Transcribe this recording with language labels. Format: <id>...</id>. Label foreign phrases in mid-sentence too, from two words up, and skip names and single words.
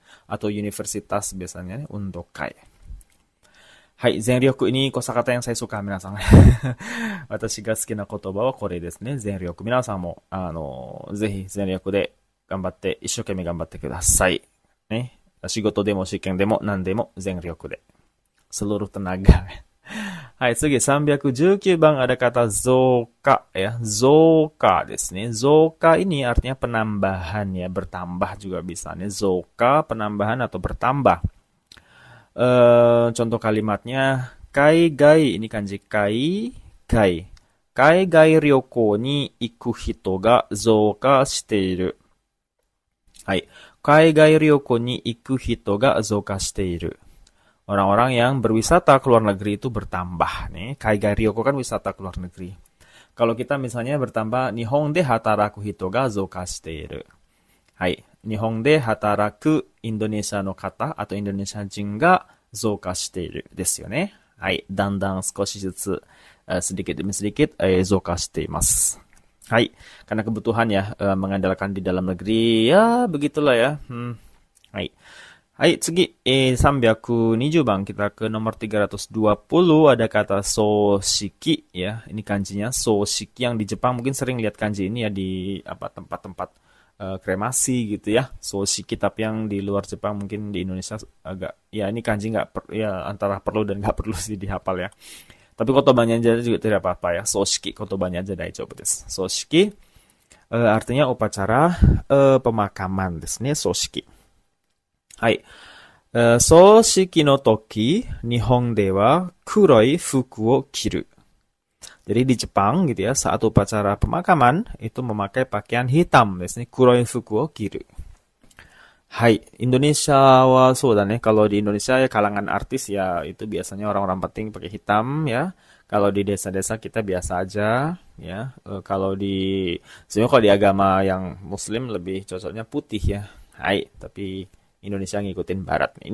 <id>Atau universitas biasanya undokai. Hai, zenryoku ini kosakata yang saya suka minasang.</id> <ja>私が好きな言葉はこれですね. Zenryoku. 皆さんもぜひ全力で頑張って、一生懸命頑張ってください. Ne. 仕事でも試験でも何でも全力で.</ja> <id>Seluruh tenaga.</id> <ja>はい、次319番</ja> <id>ada kata zoka ya.</id> <ja>増加ですね.</ja> <id>Zoka ini artinya penambahan ya, bertambah juga bisa nih. Zoka penambahan atau bertambah. Contoh kalimatnya kaigai, ini kanji kaigai.</id> <ja>海外旅行に行く人が増加している. はい、海外旅行に行く人が増加している.</ja> <id>Orang-orang yang berwisata ke luar negeri itu bertambah nih.</id> <ja>海外旅行</ja> <id>kan wisata ke luar negeri. Kalau kita misalnya bertambah</id> <ja>日本で働く人が増加している. はい、日本で働くインドネシアの方 atau インドネシア人が増加しているですよね. はい、だんだん少しずつ</ja> <id>sedikit demi sedikit</id> <ja>増加しています.</ja> <id>Hai, karena kebutuhan ya mengandalkan di dalam negeri ya begitulah ya.</id> <ja>Hai. はい、次320番,</ja> <id>kita ke nomor 320 ada kata soshiki ya. Ini kanjinya soshiki, yang di Jepang mungkin sering lihat kanji ini ya di tempat-tempat kremasi gitu ya. Soshiki, tapi yang di luar Jepang mungkin di Indonesia agak ya ini kanji ya antara perlu dan nggak perlu sih dihafal ya. Tapi kotobanya aja juga tidak apa-apa ya. Soshiki kotobanya aja</id> <ja>大丈夫です.</ja> <id>Soshiki artinya upacara pemakaman</id> <ja>ですね,</ja> <id>soshiki.</id> <ja>Hai. 葬式の時、日本では黒い服を着る.</ja> <id>Jadi di Jepang gitu ya, saat upacara pemakaman itu memakai pakaian hitam, biasanya</id> <ja>黒い服を着る. はい、インドネシアはそうだね.</ja> <id>Kalau di Indonesia ya kalangan artis ya itu biasanya orang-orang penting pakai hitam ya. Kalau di desa-desa kita biasa aja ya. Kalau di sebenarnya kalau di agama yang Muslim lebih cocoknya putih ya. Hai, tapi Indonesia ngikutin Barat nih.</id>